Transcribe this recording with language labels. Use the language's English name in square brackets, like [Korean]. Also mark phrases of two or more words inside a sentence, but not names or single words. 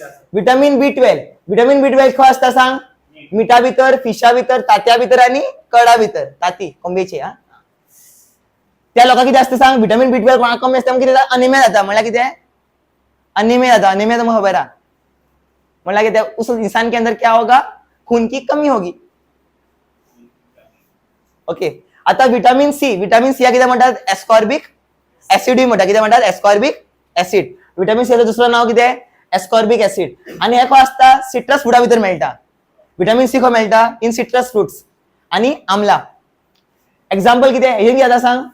[Konkani] विटामिन B12. विटामिन B12 खंय आसता सांग? मिठा भितर, फिशा भितर, तांतया भितर आणि कडा भितर. तांती कोंबयेची. हा, त्या लोकांक कितें आसता सांग? विटामिन B12 कोणाक कमी आसता कितें जाता? अनिमिया जाता. म्हळ्यार कितें? अनिमिया जाता. अनिमिया तुमकां खबर आहा? म्हळ्यार कितें? [Hindi] उस इंसान के अंदर क्या होगा? खून की कमी होगी. ओके, आता विटामिन C. [Konkani] विटामिन C कितें म्हणटात? [English] ascorbic acid [Konkani] म्हणटा. कितें म्हणटात? [English] ascorbic acid. [Konkani] विटामिन C दुसरं नाव कितें? [English] ascorbic acid. [Konkani] आणि हे खंय आसता? सिट्रस फुडा भितर मेळटा. विटामिन C खंय मेळटा? [English] in citrus fruits आणि आमला. [Konkani] एक्झाम्पल कितें? हे कितें जाता सांग?